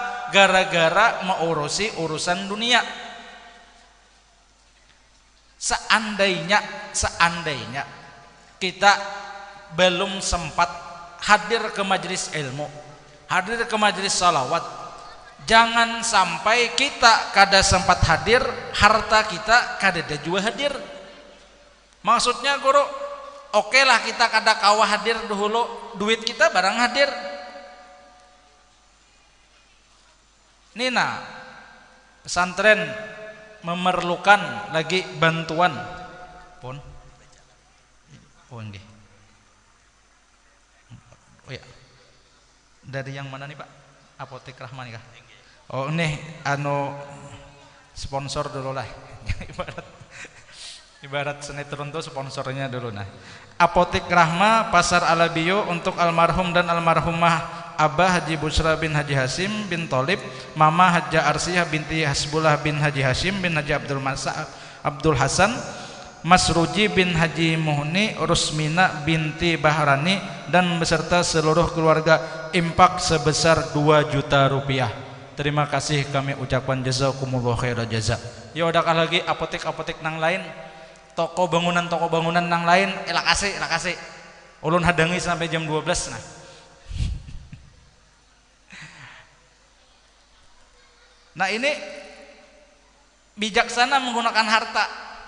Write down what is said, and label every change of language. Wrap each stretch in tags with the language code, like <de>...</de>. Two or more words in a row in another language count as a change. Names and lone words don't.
<id>Gara-gara mengurusi urusan dunia. Seandainya kita belum sempat hadir ke majelis ilmu, hadir ke majelis salawat, jangan sampai kita kada sempat hadir, harta kita kada juga hadir.</id> <bjn>Maksudnya guru, oke lah kita kada kawa hadir dahulu, duit kita barang hadir.</bjn> <id>Nina, pesantren memerlukan lagi bantuan pun. Oh nggih. Oh ya. Dari yang mana nih Pak? Apotek Rahman kah? Oh nih sponsor dulu lah. Ibarat sinetron tuh sponsornya dulu nah. Apotek Rahma Pasar Alabio untuk almarhum dan almarhumah Abah Haji Busra bin Haji Hasim bin Tolib, Mama Haja Arsiyah binti Hasbullah bin Haji Hasim bin Haji Abdul Hasan, Mas Ruji bin Haji Muhni, Rusmina binti Bahrani dan beserta seluruh keluarga infak sebesar 2 juta rupiah. Terima kasih kami ucapkan</id> <ar>جزاكم الله خيرا جزاء.</ar> <bjn>Ya udahkah lagi apotek-apotek nang lain, toko bangunan nang lain, kasih. Ulun hadangi sampai jam 12 nah. Nah ini bijaksana menggunakan harta.</bjn>